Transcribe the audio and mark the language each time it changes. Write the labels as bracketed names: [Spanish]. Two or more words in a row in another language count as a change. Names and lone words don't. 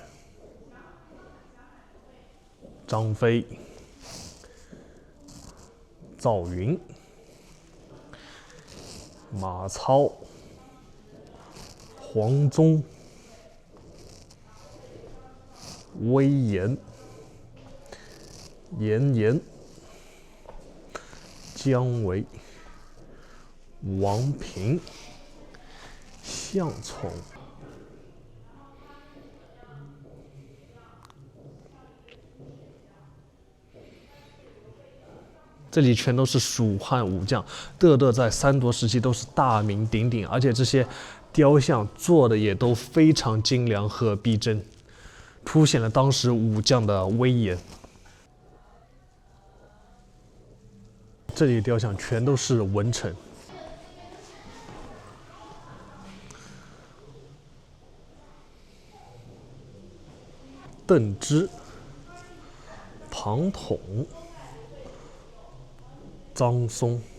[Chinese] 張飛、趙雲、馬超、黃忠、威嚴、嚴颜、姜維、王平、向寵。這裡全都是蜀漢武將，個個在三國時期都是大名鼎鼎，而且這些雕像做的也都非常精良和逼真，凸顯了當時武將的威嚴。這裡雕像全都是文臣。邓芝、庞統、張松、